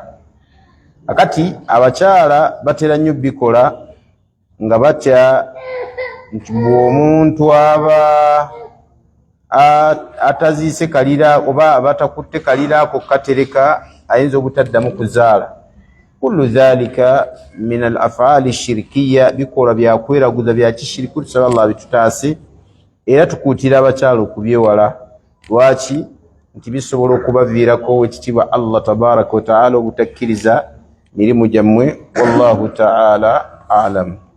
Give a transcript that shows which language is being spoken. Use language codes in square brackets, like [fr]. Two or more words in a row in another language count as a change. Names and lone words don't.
[lg] Akati abakyala batera nnyo bikola nga batya nti bw'omuntu aba ataziise kalira oba abatakutte kalira ako katereka ayinza obutaddamu kuzaala. [ar] Kullu dhalika min al afaali shirkiya, [lg] bikola byakweraguza bya kishiriku. Tusaba Allah bitutaase era tukuutira abakyala okubyewala. Lwaki? Nti bisobola okubaviirako ekitiibwa [ar] Allah tabaraka wa taala [lg] obutakkiriza mirimu gyammwe. [ar] Wallahu taala alam.